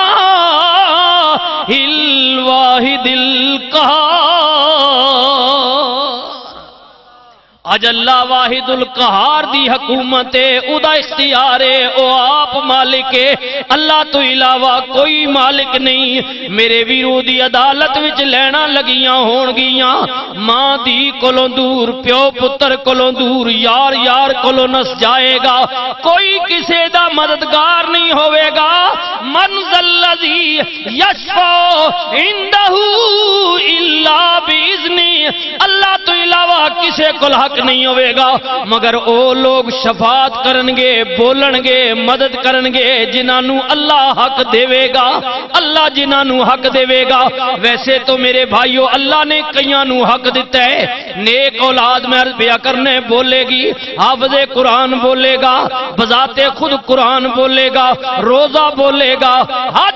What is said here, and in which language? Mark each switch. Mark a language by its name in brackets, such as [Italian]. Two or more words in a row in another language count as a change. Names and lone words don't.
[Arabic] الواحد القہار [Punjabi] اج اللہ واحد القہار دی حکومت ہے او دا اختیار ہے او آپ مالک ہے اللہ تو علاوہ کوئی مالک نہیں میرے ویرو دی عدالت وچ لینا لگیاں ہون گیاں ماں دی کولوں دور پیو پتر کولوں دور یار یار کولوں نس جائے گا کوئی کسے دا مددگار نہیں ہوئے گا [Arabic] من ذلذی یشفع عندہ الا باذنہ [Punjabi] اللہ تو علاوہ کسے کول حق نہیں ہوئے گا مگر او لوگ شفاعت کرنگے بولنگے مدد کرنگے جنہاں اللہ حق دے گا اللہ جنہاں حق دے گا ویسے تو میرے بھائیو اللہ نے کئیاں نو حق دیتا ہے نیک اولاد میں عرض بیا کرنے بولے گی حافظ قرآن بولے گا بذات خود قرآن بولے گا روزہ بولے گا حج